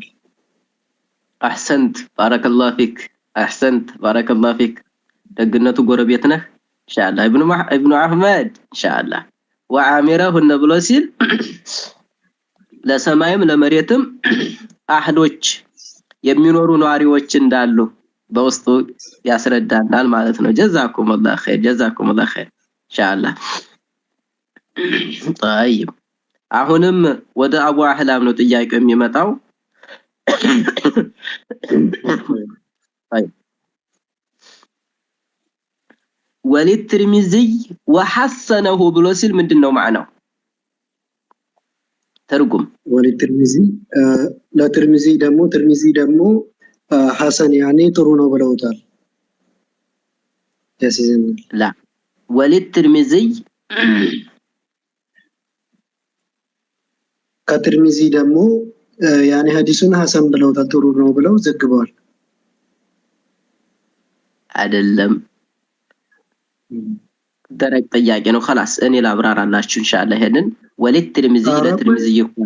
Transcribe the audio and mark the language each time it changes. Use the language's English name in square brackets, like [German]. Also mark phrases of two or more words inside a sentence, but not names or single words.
[Arabic] أحسنت بارك الله فيك أحسنت بارك الله فيك [Amharic] ደግነቱ ጎረቤት ነህ ኢንሻአላህ ኢብኑ አህመድ ኢንሻአላህ ወአሚረሁና ብሎ ሲል ለሰማይም ለመሬትም አህሎች የሚኖሩ ነዋሪዎች እንዳሉ በውስጡ ያስረዳናል ማለት ነው [Arabic] جزاكم الله خير [Amharic] ኢንሻአላህ طيب አሁንም ወደ አቡ አህላም ነው ጥያቄው የሚመጣው طيب [Arabic] وللترمذي وحسنه [Amharic] ብሎ ሲል ምንድነው ማዕናው ተርጉም وللترمذي ለትርሚዚ ደግሞ ሐሰን ያኔ ጥሩ ነው ብለውታል ያሲዘናል [Arabic] لا وللترمذي [Amharic] ከትርሚዚ ደግሞ ያኔ ሐዲሱን ሐሰን ብለውታል ጥሩ ነው ብለው ዘግበዋል አይደለም ደረቅ ጥያቄ ነው خلاص እኔ ላብራራላችሁ ኢንሻአላህ ይሄንን وللترمذي ለትርሚዚ ይሁን